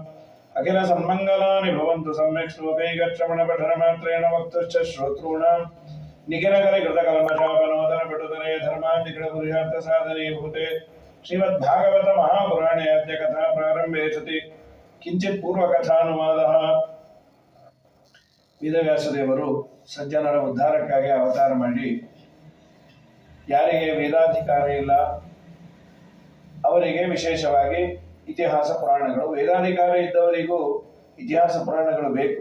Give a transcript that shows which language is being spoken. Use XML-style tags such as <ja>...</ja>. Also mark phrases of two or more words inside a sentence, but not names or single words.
<sa>अखिल सन्मंगलानि भवन्तु सम्यक् श्लोकैकश्रवणपठनमात्रेण वक्तुश्च श्रोतॄणां निखिलकलिकृतकल्मषापनोदनपटुतरे धर्मान्निखिलपुरुषार्थसाधने भूते श्रीमद्भागवत महापुराणे अद्य कथा प्रारंभे सति किंचित् पूर्वकथानुवादः।</sa> <kn>ವೇದವ್ಯಾಸದೇವರು ಸಜ್ಜನರ ಉದ್ಧಾರಕ್ಕಾಗಿ ಅವತಾರ ಮಾಡಿ ಯಾರಿಗೆ ವೇದಾಧಿಕಾರ ಇಲ್ಲ ಅವರಿಗೆ ವಿಶೇಷವಾಗಿ ಇತಿಹಾಸ ಪುರಾಣಗಳು, ವೇದಾಧಿಕಾರ ಇದ್ದವರಿಗೂ ಇತಿಹಾಸ ಪುರಾಣಗಳು ಬೇಕು.</kn>